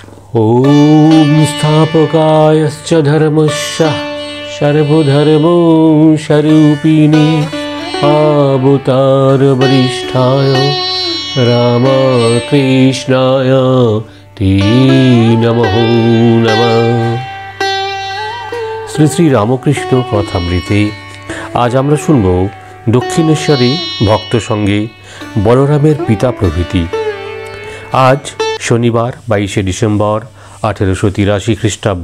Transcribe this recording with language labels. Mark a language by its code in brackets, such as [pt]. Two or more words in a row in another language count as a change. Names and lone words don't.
[sa] ॐ स्थापकायश्च धर्मस्य सर्वधर्मो स्वरूपिणे अवतारवरिष्ठाय रामकृष्णाय ते नमः नमः। [bn] শ্রী শ্রী রামকৃষ্ণ কথামৃতে আজ আমরা শুনব দক্ষিণেশ্বরে ভক্ত সঙ্গে বলরামের পিতা প্রভৃতি। আজ শনিবার 22শে ডিসেম্বর 1883 খ্রিস্টাব্দ।